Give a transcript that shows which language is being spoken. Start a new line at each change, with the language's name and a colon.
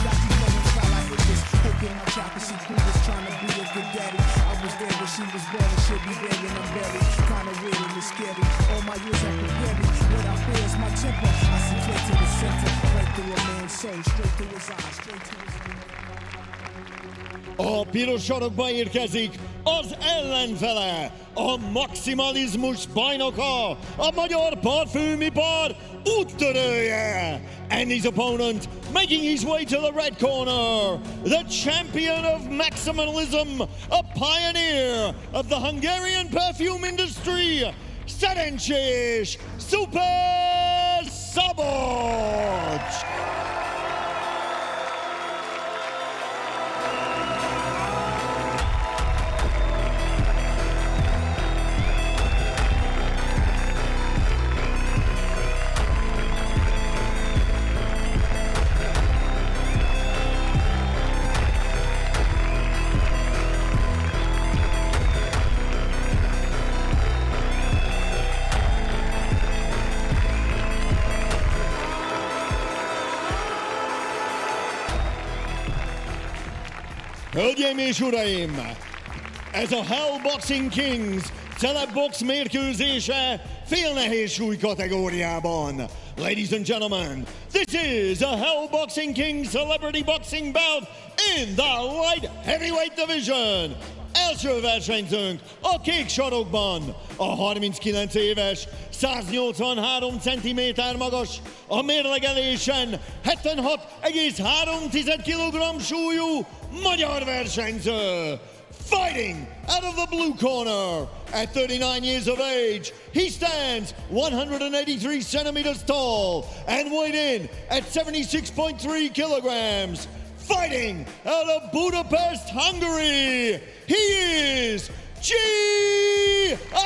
English: Got you running while I hit this. Hoping my chopper see was trying to be a good daddy. I was there when she was born and she'll be there when I'm buried. Kinda weird and it's scary. All my years have prepared me. What I fear is my temper. I see straight to the center. Right through a man's soul. Straight to his eyes. Straight to his
Hungarian: A piros sarokba érkezik az ellenfele, a maximalizmus bajnoka, a magyar parfümipar úttörője.
English: And his opponent, making his way to the red corner, the champion of maximalism, a pioneer of the Hungarian perfume industry, szerencsés Superz Szabolcs!
Hungarian: Hölgyeim és uraim, ez a Hell Boxing Kings celebbox mérkőzése félnehéz súly kategóriában.
English: Ladies and gentlemen, this is a Hell Boxing Kings celebrity boxing bout in the light heavyweight division.
Hungarian: Első versenyzőnk a kék sarokban, a 39 éves, 183 cm magas, a mérlegelésen 76,3 kg súlyú magyar versenyző.
English: Fighting out of the blue corner, at 39 years of age, he stands 183 centimeters tall and weighed in at 76.3 kilograms. Fighting out of Budapest, Hungary, he is GIAJ!